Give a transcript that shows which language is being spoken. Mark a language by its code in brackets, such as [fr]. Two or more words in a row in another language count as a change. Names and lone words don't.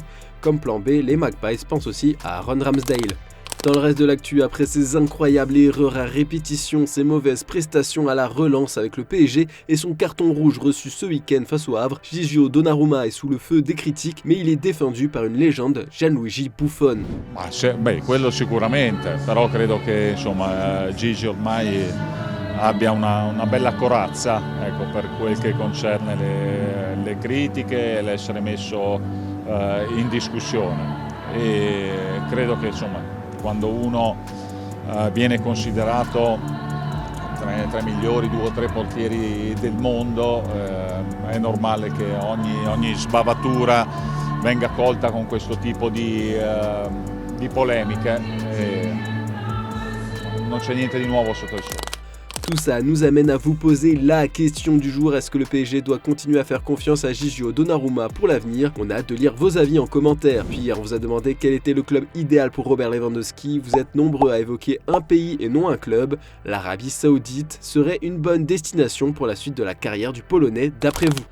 [fr] Comme plan B, les Magpies pensent aussi à Aaron Ramsdale. Dans le reste de l'actu, après ses incroyables erreurs à répétition, ses mauvaises prestations à la relance avec le PSG et son carton rouge reçu ce week-end face au Havre, Gigio Donnarumma est sous le feu des critiques, mais il est défendu par une légende, Gianluigi Buffon. [it] Quello sicuramente, però credo che Gigi ormai abbia una bella corazza, per quel che concerne le critiche e l'essere messo in discussione. E credo che quando uno viene considerato tra i migliori 2 o 3 portieri del mondo, è normale che ogni sbavatura venga colta con questo tipo di polemiche. Non c'è niente di nuovo sotto il sole. [fr] Tout ça nous amène à vous poser la question du jour. Est-ce que le PSG doit continuer à faire confiance à Gigio Donnarumma pour l'avenir? On a hâte de lire vos avis en commentaire. Puis hier, on vous a demandé quel était le club idéal pour Robert Lewandowski. Vous êtes nombreux à évoquer un pays et non un club. L'Arabie Saoudite serait une bonne destination pour la suite de la carrière du Polonais, d'après vous.